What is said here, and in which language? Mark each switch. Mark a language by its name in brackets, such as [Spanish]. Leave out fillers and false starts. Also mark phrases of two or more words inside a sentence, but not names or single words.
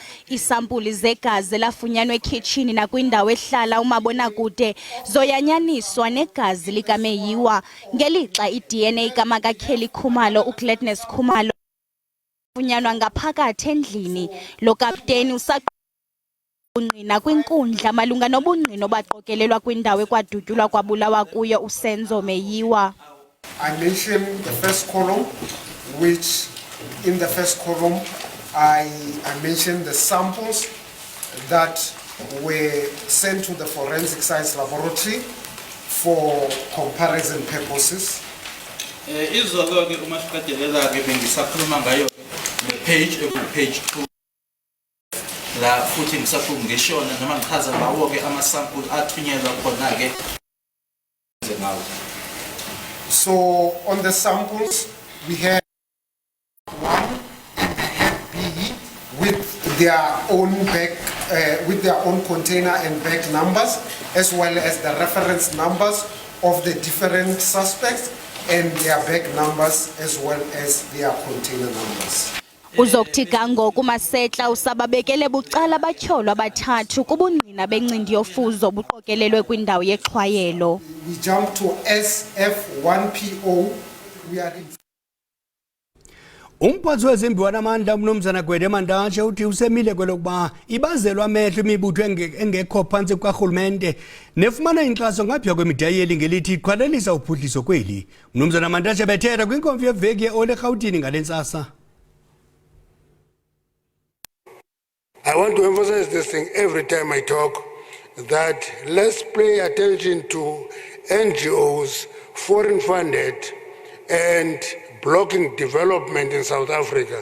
[Xhosa] Isampuli zegazi lafunyanwa ekhitshini nakwindawo ehlala umabonakude zoyanyaniswa negazi likameyiwa, ngelixa i-DNA kamakaKelly Khumalo uGladness Khumalo funyanwa ngaphakathi endlini. Lo kapteni ungqina kwinkundla malunga nobungqina obaqokelelwa kwindawo ekwadutyulwa kwabulawa kuyo usenzo meyiwa. [English] I mentioned the first column, which in the first column I mentioned the samples that were sent to the forensic science laboratory for comparison purposes. [Zulu] Izoke uma siqedelela ke bengisakhuluma ngayo page 2 la futhi ngisakhuluma ngeshona noma ngichaza ngawo ke ama-sample athunyelwa khona ke ngawo. [English] So on the samples we had one in the head B with their own bag, with their own container and bag numbers, as well as the reference numbers of the different suspects and their bag numbers as well as their container numbers. [Xhosa] Uzokuthi kangoku Masitla usababekele bucala abatyholwa abathathu kubungqina bencindi yofuzo buqokelelwe kwindawo yexhwayelo. [English] We jump to SF1PO. We are in [Xhosa] Umphathi wezimbi wanamandla uMnumzana Gwede Mantashe uthi usemile kwelokuba ibazelwa amehlo imibutho engekho phantsi kukarhulumente nefumana inkxaso ngaphaya kwemidayeli ngelithi iqhwalelisa uphuhliso kweli. uMnumzana Mantashe bethetha kwinkomfi yeveki ye-Ole Rhawutini ngale ntsasa. [English] I want to emphasize this thing every time I talk, that let's pay attention to NGOs, foreign funded, and blocking development in South Africa.